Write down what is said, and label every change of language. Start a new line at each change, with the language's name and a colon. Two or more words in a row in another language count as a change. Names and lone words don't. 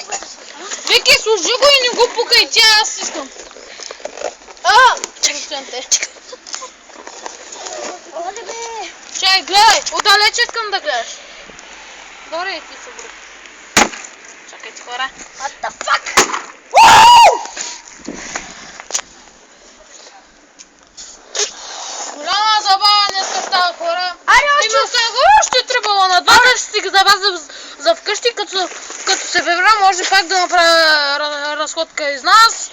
Bulgarian: Вики, служи го и не го пукай, тя аз искам. Чакай. Чай, гледай, отдалече искам да гледаш. Добре, ти се брои. Чакайте, хора.
English: What the fuck?
Bulgarian: Голяма забава днеска става, хора. Аре, още три балона. Два ще си ги забавя за вкъщи, като се прибера, може пак да направя разходка из нас.